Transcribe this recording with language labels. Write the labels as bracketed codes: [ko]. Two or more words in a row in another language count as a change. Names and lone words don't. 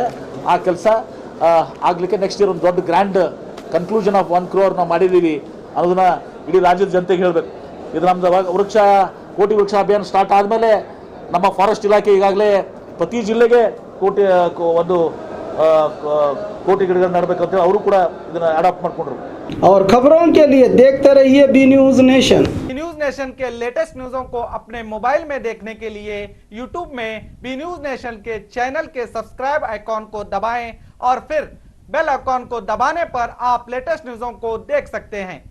[kn] ಆ ಕೆಲಸ ಆಗಲಿಕ್ಕೆ [en] next year [kn] ಒಂದು ದೊಡ್ಡ [en] grand conclusion of [kn] 1 crore ನಾವು ಮಾಡಿದ್ದೀವಿ ಅನ್ನೋದನ್ನ ಇಡೀ ರಾಜ್ಯದ ಜನತೆಗೆ ಹೇಳಬೇಕು. ಇದು ನಮ್ಮದು ಕೋಟಿ ವೃಕ್ಷ ಅಭಿಯಾನ ಸ್ಟಾರ್ಟ್ ಆದಮೇಲೆ ನಮ್ಮ ಫಾರೆಸ್ಟ್ ಇಲಾಖೆ ಈಗಾಗಲೇ ಪ್ರತಿ ಜಿಲ್ಲೆಗೆ ಕೋಟಿ ಗಿಡಗಳನ್ನ ನಡಬೇಕಂತ ಅವರು ಕೂಡ ಇದನ್ನು ಅಡಾಪ್ಟ್ ಮಾಡ್ಕೊಂಡ್ರು. [hi] और खबरों के लिए देखते रहिए बी न्यूज नेशन। न्यूज नेशन के [en] latest news [hi] को अपने मोबाइल में देखने के लिए यूट्यूब में बी न्यूज नेशन के चैनल के [en] subscribe icon [hi] को दबाएं और फिर [en] bell icon [hi] को दबाने पर आप [en] latest news [hi] को देख सकते हैं।